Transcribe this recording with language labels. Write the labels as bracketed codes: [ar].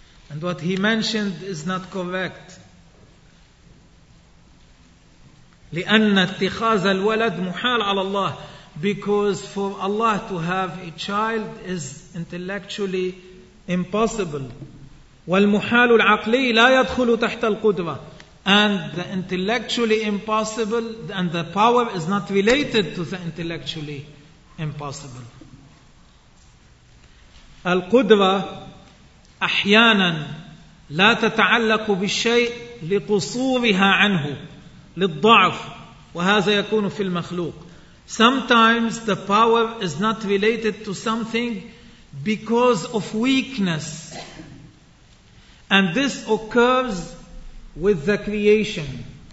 [en] And what he mentioned is not correct. [ar] لأن اتخاذ الولد محال على الله. [en] Because for Allah to have a child is intellectually impossible. [ar] والمحال العقلي لا يدخل تحت القدرة. [en] And the intellectually impossible and the power is not related to the intellectually impossible. [ar] القدرة أحيانا لا تتعلق بالشيء لقصورها عنه للضعف وهذا يكون في المخلوق. [en] Sometimes the power is not related to something because of weakness. And this occurs with the creation.